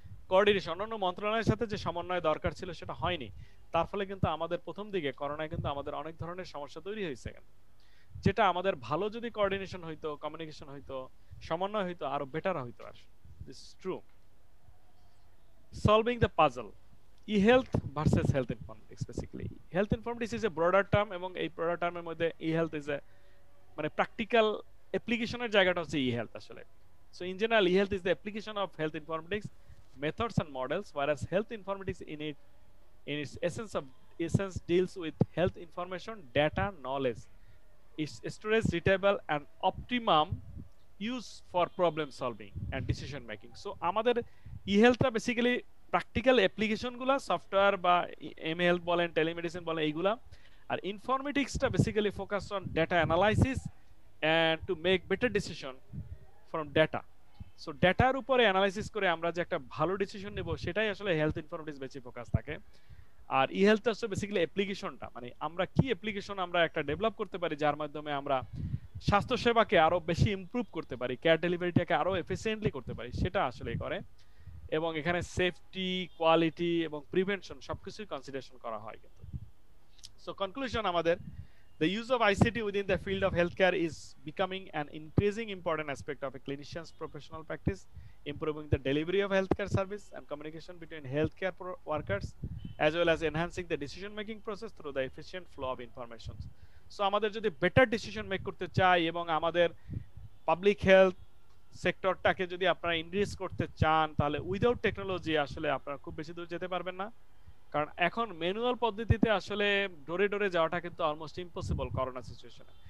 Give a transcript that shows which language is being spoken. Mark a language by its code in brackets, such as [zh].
[bn] Coordination অন্যান্য মন্ত্রণালয়ের সাথে যে সমন্বয় দরকার ছিল সেটা হয়নি। তার ফলে কিন্তু আমাদের প্রথম দিকে করোনায় কিন্তু আমাদের অনেক ধরনের সমস্যা তৈরি হয়েছে, যেটা আমাদের ভালো যদি কোঅর্ডিনেশন হইতো, কমিউনিকেশন হইতো, সমন্বয় হইতো, আরো বেটার হইতো। [en] আর this is true. Solving the puzzle, e health versus health informatics. Basically health informatics is a broader term, [bn] এবং এই ব্রডার টার্মের মধ্যে [en] e health is a [bn] মানে প্র্যাকটিক্যাল অ্যাপ্লিকেশনের জায়গাটা হচ্ছে ই হেলথ আসলে। [en] So in general e health is the application of health informatics methods and models, whereas health informatics in its essence deals with health information, data, knowledge, its storage, retrieval and optimum use for problem solving and decision making. [bn] So আমাদের e-health টা basically practical application গুলা, software বা M-health বলেন, telemedicine বলেন, এইগুলা। [en] আর ইনফরমেটিক্সটা basically focus on data analysis and to make better decision from data. [bn] So ডেটার উপরে analysis করে আমরা যে একটা ভালো ডিসিশন নেব, সেটাই আসলে হেলথ ইনফরমেটিক্স বেশি ফোকাস থাকে। আর ই হেলথ হচ্ছে বেসিক্যালি অ্যাপ্লিকেশনটা, মানে আমরা কি অ্যাপ্লিকেশন আমরা একটা ডেভেলপ করতে পারি যার মাধ্যমে আমরা স্বাস্থ্য সেবাকে আরো বেশি ইমপ্রুভ করতে পারি, কেয়ার ডেলিভারিটাকে আরো এফিসিয়েন্টলি করতে পারি, সেটা আসলে করে। এবং এখানে সেফটি, কোয়ালিটি এবং প্রিভেনশন সবকিছুই কনসিডারেশন করা হয় কিন্তু। [en] So conclusion, আমাদের the use of ICT within the field of healthcare is becoming an increasing important aspect of a clinician's professional practice, improving the delivery of healthcare service and communication between healthcare workers, as well as enhancing the decision making process through the efficient flow of information. [bn] So আমাদের যদি better decision make করতে চাই এবং আমাদের public health সেক্টরটাকে যদি আপনারা increase করতে চান, তাহলে উইদাউট টেকনোলজি আসলে আপনারা খুব বেশি দূর যেতে পারবেন না। কারণ এখন ম্যানুয়াল পদ্ধতিতে আসলে ডোরে ডোরে যাওয়াটা কিন্তু অলমোস্ট ইম্পসিবল করোনা সিচুয়েশনে।